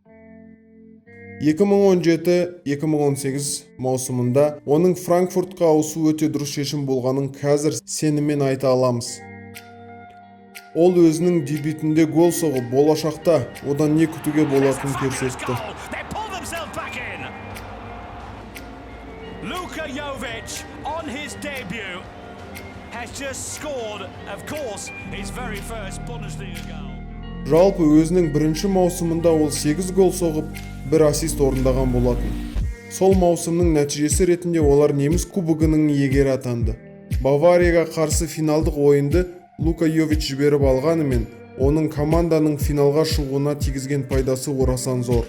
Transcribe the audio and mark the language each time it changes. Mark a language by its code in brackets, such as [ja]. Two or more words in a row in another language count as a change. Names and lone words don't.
[kk] 2017-2018 маусымында оның Франкфуртқа ауысу өте дұрыс шешім болғанын қазір сеніммен айта аламыз. Ол өзінің дебютінде гол соғып, болашақта одан не күтуге болатынын көрсетті. [en] Luka Jovic on his debut has just scored, of course, his very first Bundesliga goal. [kk] Жалпы өзінің бірінші маусымында ол 8 гол соғып, 1 ассист орындаған болатын. Сол маусымның нәтижесі ретінде олар неміс кубогының иегері атанды. Баварияға қарсы финалдық ойынды Лука Йович жіберіп алғанымен, оның команданың финалға шығуына тигізген пайдасы орасан зор.